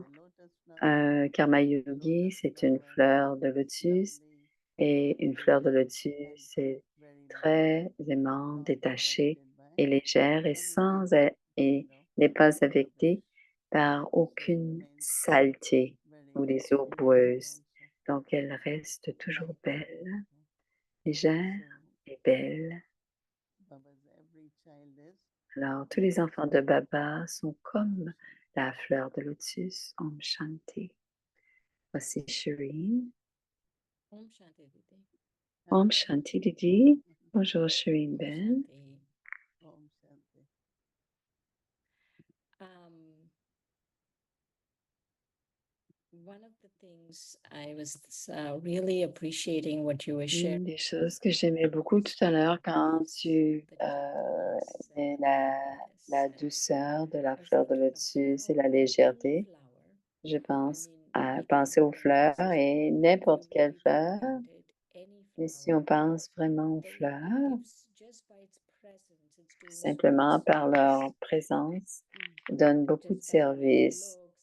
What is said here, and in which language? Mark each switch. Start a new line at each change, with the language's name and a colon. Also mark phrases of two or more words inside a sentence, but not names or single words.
Sanskrit: Karma Yogi,
French: c'est une fleur de lotus et une fleur de lotus est très aimante, détachée et légère et n'est pas affectée par aucune saleté ou les eaux boueuses. Donc, elle reste toujours belle, légère et belle. Alors, tous les enfants de Baba sont comme la fleur de lotus.
Sanskrit: Om Shanti.
French: Voici Shireen.
Sanskrit: Om Shanti Didi. Om Shanti Didi. Bonjour Shireen Om
French: Ben.
Sanskrit: Shanti.
English: One of the things I was really appreciating what you were
French: Une
English: sharing.
French: des choses que j'aimais beaucoup tout à l'heure quand tu mets la douceur de la fleur de lotus et la légèreté, je pense à penser aux fleurs et n'importe quelle fleur. Et si on pense vraiment aux fleurs, simplement par leur présence, donnent beaucoup de services.